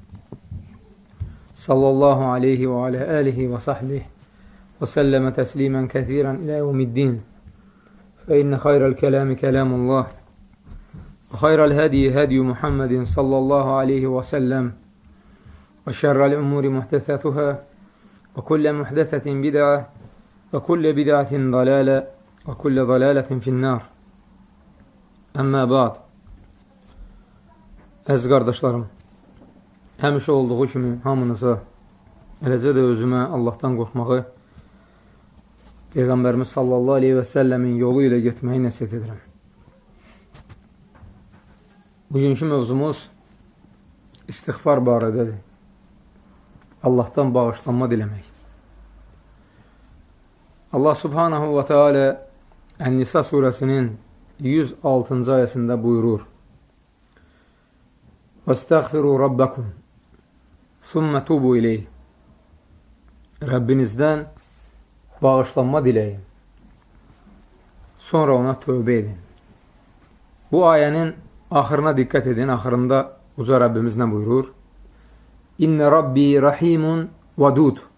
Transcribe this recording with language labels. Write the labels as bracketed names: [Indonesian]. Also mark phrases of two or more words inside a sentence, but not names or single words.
[Arabic] صلى الله عليه وعلى آله وصحبه وسلم تسليما كثيرا إلى يوم الدين فإن خير الكلام كلام الله وخير الهدي هدي محمد صلى الله عليه وسلم وشر الأمور محدثاتها وكل محدثة بدعة وكل بدعة ضلالة وكل ضلالة في النار أما بعد [Azerbaijani] Əziz qardaşlarım, həmişə olduğu kimi hamınıza, eləcə də özümə Allahdan qorxmağı, Peyğəmbərimiz [Arabic] صلى الله عليه [Azerbaijani] və səlləmin yolu ilə getməyi nəsiyyət edirəm. Bugünkü mövzumuz istiğfar barədədir. Allahdan bağışlanma diləmək. Allah [Arabic] سبحانه وتعالى [Azerbaijani] Ən-Nisa surəsinin 106-cı ayəsində buyurur: [Arabic] وَاسْتَغْفِرُوا رَبَّكُمْ ثُمَّ تُوبُوا إِلَيْهِ [Azerbaijani] Rəbbinizdən bağışlanma diləyin. Sonra ona tövbə edin. Bu ayənin axırına diqqət edin. Axırında uca Rəbbimiz nə buyurur? [Arabic] إن ربي رحيم ودود.